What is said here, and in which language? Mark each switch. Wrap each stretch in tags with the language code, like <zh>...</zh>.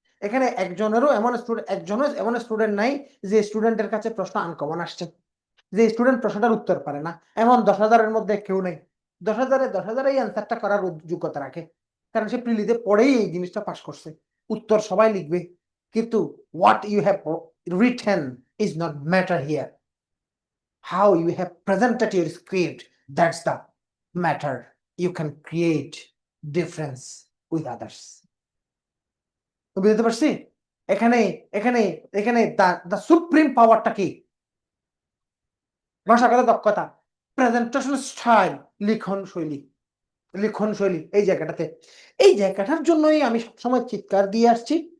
<bn>এখানে একজনেরও এমন স্টুডেন্ট নাই যে স্টুডেন্টের কাছে প্রশ্ন আনকমন আসছে, যে স্টুডেন্ট প্রশ্নটার উত্তর পারে না, এমন 10,000-এর মধ্যে কেউ নেই। 10,000-এ এই অ্যান্সারটা করার যোগ্যতা রাখে, কারণ সে প্রিলিতে পড়েই এই জিনিসটা পাস করছে। উত্তর সবাই লিখবে, কিন্তু</bn> <en>What you have written is not matter here. How you have presented your script, that's the matter. You can create difference with others.</en> <bn>বুঝতে পারছি? এখানে এখানে এখানে দা সুপ্রিম পাওয়ারটা কি? ভাষাগত দক্ষতা, প্রেজেন্টেশন স্টাইল, লিখন শৈলী। এই জায়গাটার জন্যই আমি সবসময় চিৎকার দিয়ে আসছি।</bn>